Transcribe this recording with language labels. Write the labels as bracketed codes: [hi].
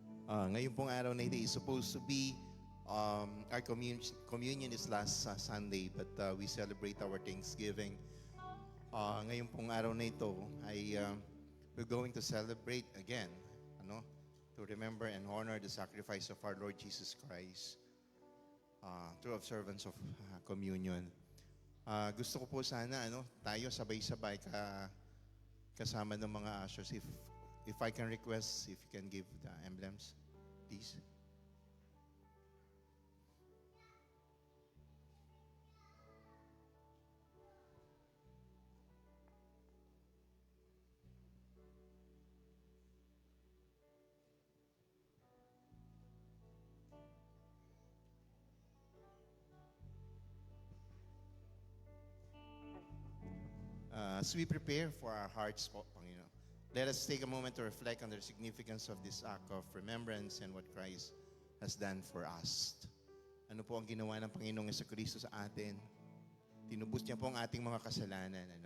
[tl] Ngayon pong araw na ito [en] is supposed to be our communion is last Sunday, but we celebrate our Thanksgiving. [tl] Ngayon pong araw na ito ay [en] we're going to celebrate again, to remember and honor the sacrifice of our Lord Jesus Christ through observance of communion. [tl] Gusto ko po sana tayo sabay-sabay kasama ng mga ushers. [en] If I can request, if you can give the emblems, please. As we prepare for our hearts, Panginoon, let us take a moment to reflect on the significance of this act of remembrance and what Christ has done for us. [tl] Ano po ang ginawa ng Panginoong Jesucristo sa atin? Tinubos niya po ang ating mga kasalanan.